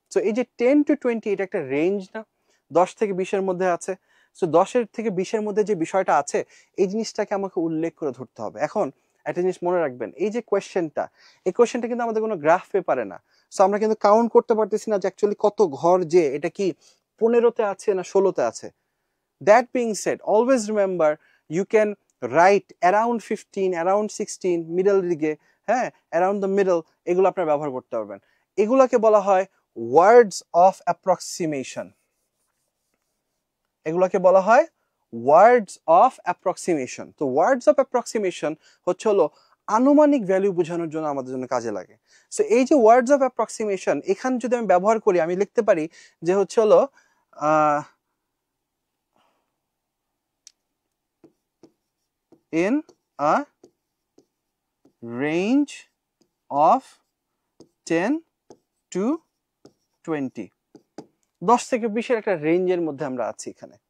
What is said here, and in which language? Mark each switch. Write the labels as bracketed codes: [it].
[bn] So এই যে 10 to 20 এটা একটা রেঞ্জ না, 10 থেকে 20 এর মধ্যে আছে। সো 10 থেকে 20 এর মধ্যে যে বিষয়টা আছে এই জিনিসটাকে আমাকে উল্লেখ করে ধরতে হবে। এখন একটা জিনিস মনে রাখবেন, এই যে কোয়েশ্চেনটা, এই কোয়েশ্চেনটা কিন্তু আমাদের কোনো গ্রাফ পেপারে না। সো আমরা কিন্তু কাউন্ট করতে পারতেছি না যে অ্যাকচুয়ালি কত ঘর, যে এটা কি 15তে আছে না 16তে আছে। [en] That being said, always remember you can write around 15, around 16, middle দিকে, হ্যাঁ, around the middle, [bn] এগুলো আপনারা ব্যবহার করতে পারবেন। এগুলোকে বলা হয় [en] words of approximation। [bn] এগুলোকে বলা হয় [en] words of approximation। [bn] তো [en] words of approximation [bn] হচ্ছে হলো আনুমানিক ভ্যালু বোঝানোর জন্য আমাদের জন্য কাজে লাগে। সো এই যে words of approximation এখানে যদি আমি ব্যবহার করি, আমি লিখতে পারি যে হচ্ছে হলো [en] in a range of 10 to 20, [bn] 10 থেকে 20 এর একটা রেঞ্জের মধ্যে আমরা আছি এখানে।